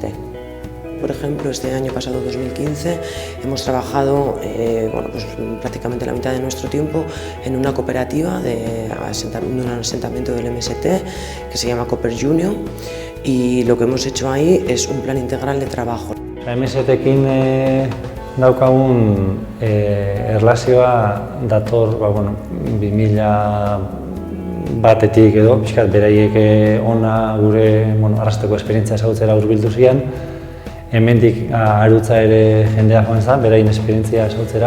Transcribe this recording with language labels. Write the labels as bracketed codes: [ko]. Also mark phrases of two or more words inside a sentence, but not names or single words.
[es] Por ejemplo, este año pasado, 2015, hemos trabajado prácticamente la mitad de nuestro tiempo en una cooperativa de un asentamiento del MST que se llama Cooper Junior, y lo que hemos hecho ahí es un plan integral de trabajo. [eu] MST-ekin daukagun erlazioa dator 2000 batetik edo, pixkat beraiek ona gure arrasteko esperientzia ezagutzera hurbildu ziren. Hemendik arutza ere jendea joan zen, beraien esperientzia ezagutzera.